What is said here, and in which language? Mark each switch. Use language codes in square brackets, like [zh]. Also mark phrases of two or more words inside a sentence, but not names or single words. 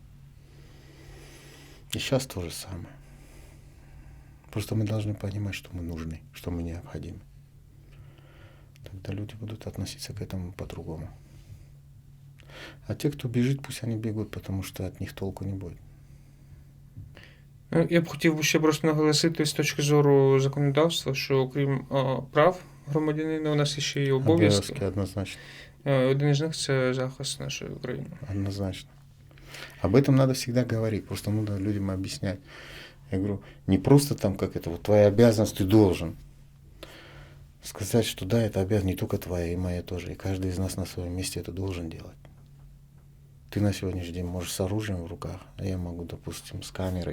[ru] И сейчас то же самое. Просто мы должны понимать, что мы нужны, что мы необходимы. Тогда люди будут относиться к этому по-другому. А те, кто бежит, пусть они бегут, потому что от них толку не будет. [uk] Я б хотів ще просто наголосити з точки зору законодавства, що окрім прав громадянина, у нас ще є обов'язки. Однозначно. Один із них – це захист нашої України. Однозначно. [ru] Об этом надо всегда говорить, просто надо людям объяснять. Я говорю, не просто твоя обязанность, ты должен. Сказать, что да, это обязанность не только твоя, и моя тоже. И каждый из нас на своем месте это должен делать. Ты на сегодняшний день можешь с оружием в руках, а я могу, допустим, с камерой.